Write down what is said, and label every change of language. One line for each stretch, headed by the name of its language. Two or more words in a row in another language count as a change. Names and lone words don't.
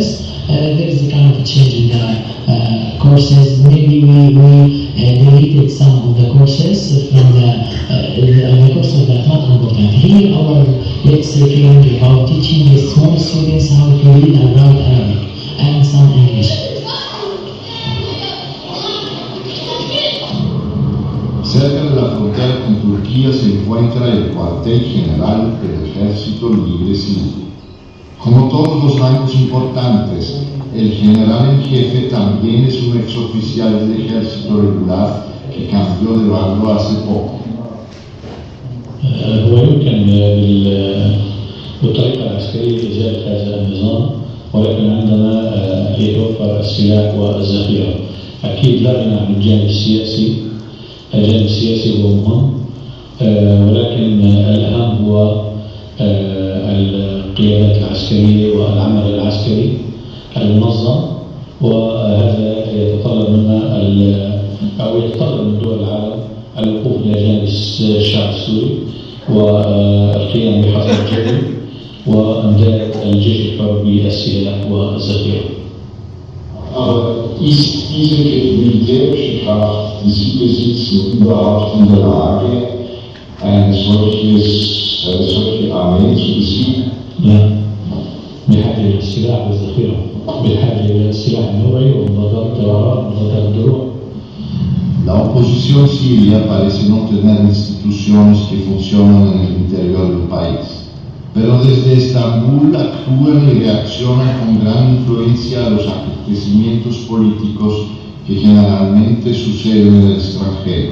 English: There is a kind of change in the courses. Maybe we deleted some of the courses from the courses that are not important. Here our let's say curriculum about teaching the small students how to read and write Arabic and some English.
Spanish: Cerca de la frontera con Turquía se encuentra el cuartel general del Ejército Libre Sirio. Como todos los bancos importantes, el general en jefe también es un exoficial del ejército regular que cambió de bando hace poco.
Arabic: هو يمكن بالطريقة العسكرية إزالة هذا النظام، ولكن عندما يتوفر السلاح والذخيرة أكيد لا غنى عن الجانب السياسي. الجانب السياسي هو مهم، ولكن الأهم هو القيادات العسكرية والعمل العسكري المنظم، وهذا يتطلب منا أو يتطلب من دول العالم الوقوف إلى جانب الشعب السوري والقيام بحظر الجبل وإمداد الجيش الحر بالسلاح والذخيرة.
German: Ist diese militärische Kraft, die Sie besitzen, überhaupt in der Lage, eine solche Armee zu besiegen?
Arabic: لا، بحاجة إلى السلاح والذخيرة، بحاجة إلى السلاح النوعي ومضادات الطيران ومضادات الدروع.
Spanish: La oposición siria parece no tener instituciones que funcionan en el interior del país, pero desde Estambul actúan y reaccionan con gran influencia a los acontecimientos políticos que generalmente suceden en el extranjero.